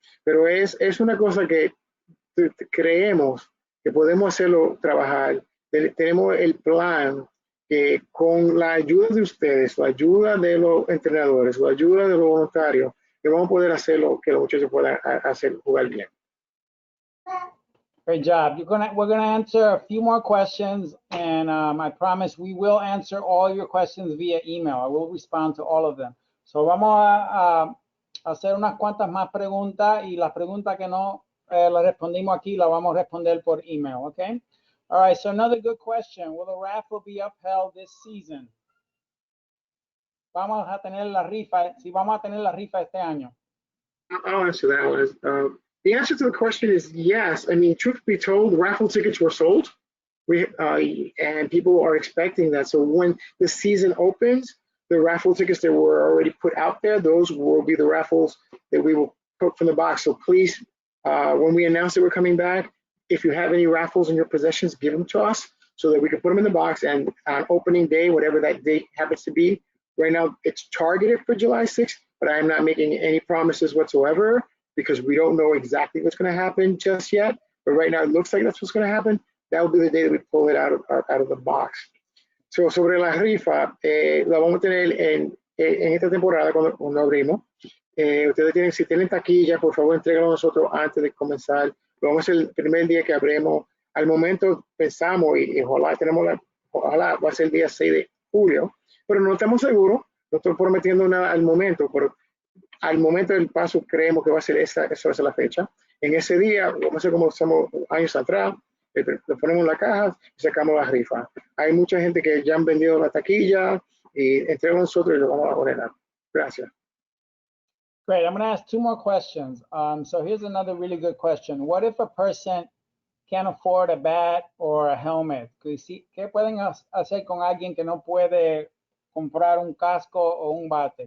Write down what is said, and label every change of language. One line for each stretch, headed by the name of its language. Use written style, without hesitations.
Spanish: Pero es una cosa que creemos que podemos hacerlo trabajar. Tenemos el plan que con la ayuda de ustedes, la ayuda de los entrenadores, la ayuda de los voluntarios, que vamos a poder hacerlo, que los muchachos puedan jugar bien.
English: Great job. We're gonna answer a few more questions, and I promise we will answer all your questions via email. I will respond to all of them.
Spanish: So vamos a hacer unas cuantas más preguntas, y las preguntas que no las respondimos aquí las vamos a responder por email, okay?
English: All right, so another good question. Will the raffle be upheld this season?
Spanish: Vamos a tener la rifa, si vamos a tener la rifa este año.
English: I'll answer that one. The answer to the question is yes. I mean, truth be told, raffle tickets were sold. And people are expecting that. So when the season opens, the raffle tickets that were already put out there, those will be the raffles that we will put from the box. So please, when we announce that we're coming back, if you have any raffles in your possessions, give them to us so that we can put them in the box. And on opening day, whatever that date happens to be, right now it's targeted for July 6th, but I am not making any promises whatsoever because we don't know exactly what's going to happen just yet. But right now it looks like that's what's going to happen. That will be the day that we pull it out of the box.
Spanish: So, sobre la rifa, la vamos a tener en esta temporada cuando abrimos. Ustedes tienen, si tienen taquilla, por favor, entréguenlo a nosotros antes de comenzar. Lo vamos a hacer el primer día que abrimos. Al momento pensamos, y ojalá va a ser el día 6 de julio, pero no estamos seguros, no estoy prometiendo nada al momento, pero al momento del paso creemos que va a ser esa va a ser la fecha. En ese día, vamos a hacer como hacemos años atrás, lo ponemos en la caja y sacamos la rifa. Hay mucha gente que ya han vendido la taquilla y entre nosotros y lo vamos a ordenar. Gracias.
English: Great. I'm going to ask 2 more questions. So here's another really good question. What if a person can't afford a bat or a helmet?
Spanish: ¿Qué pueden hacer con alguien que no puede comprar un casco o un bate?